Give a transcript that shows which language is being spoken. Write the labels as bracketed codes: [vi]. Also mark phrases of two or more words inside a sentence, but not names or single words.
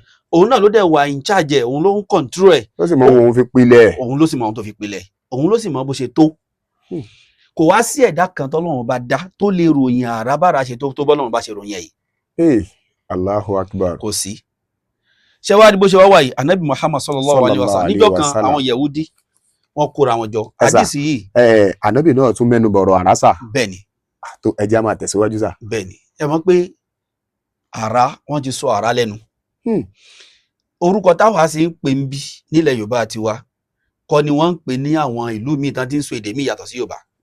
[yo] òun náà ló dẹ̀ wà [en] in charge [yo] ẹ̀ òun ló ń control ẹ̀. ó sì mọ ohun fi pilẹ̀. òun ló sì mọ ohun tó fi pilẹ̀ òun ló sì mọ bó ṣe tó. kò wá sí ẹ̀dá kan tọ́lọ́run bá dá tó lè ròyìn àrá bára ṣe tó bọ́lọ́run bá ṣe ròyìn ẹ̀ yìí. [ar] الله أكبر. [yo] kò sí. ṣé wàá di bó ṣe wá wáyé anabi Muhammad [ar] صلى الله عليه وسلم [yo] níjọ́ kan àwọn Yahudi wọ́n kóra wọn jọ àdìsí yìí. anabi náà tún mẹ́nu bọ̀rọ̀ àrásà. bẹ́ẹ̀ni. tó ẹjẹ́ a máa tẹ̀síwájú sá. bẹ́ẹ̀ni ẹ mọ̀ pé àrá wọ́n ti sọ àrá lẹ́nu. orúkọ táwa sì ń pè ń bí nílẹ̀ Yorùbá tiwa kọ́ ni wọ́n ń pè ní àwọn ìlú míì tán tí ń sọ èdè míì yàtọ̀ sí Yorùbá.